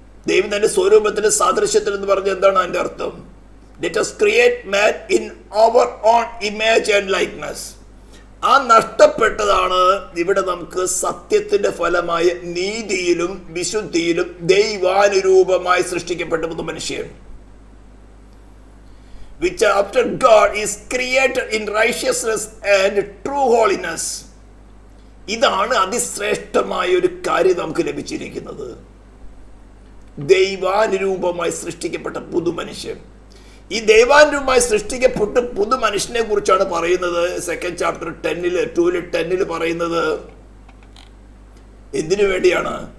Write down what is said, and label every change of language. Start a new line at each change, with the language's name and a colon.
Malayalam: ദൈവം തന്റെ സ്വരൂപത്തിന്റെ സാദൃശ്യത്തിൽ എന്ന് പറഞ്ഞ എന്താണ് അതിന്റെ അർത്ഥം?
English: Let us create man in our own image and likeness.
Malayalam: ആ നഷ്ടപ്പെട്ടതാണ് ഇവിടെ നമുക്ക് സത്യത്തിന്റെ ഫലമായ നീതിയിലും വിശുദ്ധിയിലും ദൈവാനുരൂപമായി സൃഷ്ടിക്കപ്പെട്ട മനുഷ്യൻ.
English: Which after God is created in righteousness and true holiness.
Malayalam: ഇതാണ് അതിശ്രേഷ്ഠമായ ഒരു കാര്യം നമുക്ക് ലഭിച്ചിരിക്കുന്നത്. ദൈവാനുരൂപമായി സൃഷ്ടിക്കപ്പെട്ട പുതുമനുഷ്യൻ. ഈ ദൈവാനുരൂപമായി സൃഷ്ടിക്കപ്പെട്ട പുതു മനുഷ്യനെ കുറിച്ചാണ് പറയുന്നത്. 2nd chapter 2:10 പറയുന്നത് എന്തിനു വേണ്ടിയാണ്?